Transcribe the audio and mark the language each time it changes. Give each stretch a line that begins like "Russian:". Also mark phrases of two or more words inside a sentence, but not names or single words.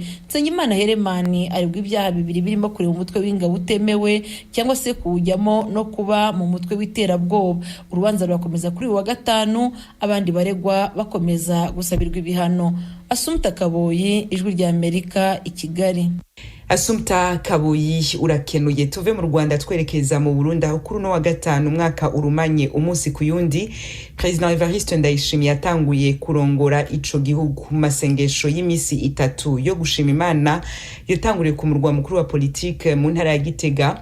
Kinyarwanda: Nsengimana Herman aregwa ibyaha 2 birimo kureba umutwe w'ingabo utemewe cyangwa se kuwujyamo no kuba mu mutwe w'iterabwoba. Urubanza rurakomeza kuri wa gatanu, abandi baregwa bakomeza gusabirwa ibihano. Assumpta Kaboyi, Ijwi rya Amerika, i Kigali.
Rundi: Assumpta Kaboyi urakenuye. Tuve mu Rwanda twerekeza mu Burundi aho kuri no wa gatanu umwaka urumanye umunsi ku yundi President Evariste Ndayishimiye yatanguye kurongora ico gihugu. Mu masengesho y'imisi 3 yo gushima Imana yatanguriye ku murwa mukuru wa politique mu ntara ya Gitega.